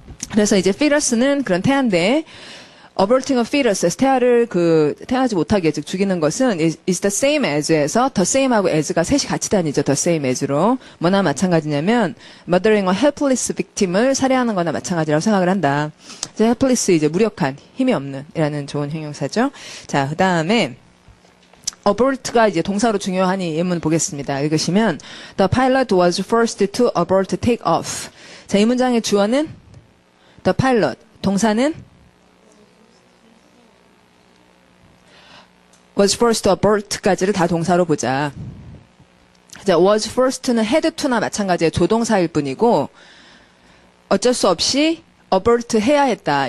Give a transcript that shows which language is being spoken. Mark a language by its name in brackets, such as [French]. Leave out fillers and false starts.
[Korean] 그래서 이제 fetus는 그런 태아인데 [English] aborting a fetus, [Korean] 태아를 태어나지 못하게 즉 죽이는 것은 [English] is the same as [Korean] 에서 the same하고 as가 셋이 같이 다니죠. [English] the same as로. [Korean] 뭐나 마찬가지냐면 [English] murdering a helpless victim [Korean] 을 살해하는 거나 마찬가지라고 생각을 한다. 이제 helpless 이제 무력한, 힘이 없는 이라는 좋은 형용사죠. 자, 그다음에 abort가 이제 동사로 중요하니 예문 보겠습니다. 읽으시면 [English] the pilot was first to abort take off. [Korean] 자, 이 문장의 주어는 [English] the pilot, [Korean] 동사는 [English] was first to abort [Korean] 까지를 다 동사로 보자. 자, was first는 had to나 마찬가지의 조동사일 뿐이고 어쩔 수 없이 abort 해야 했다.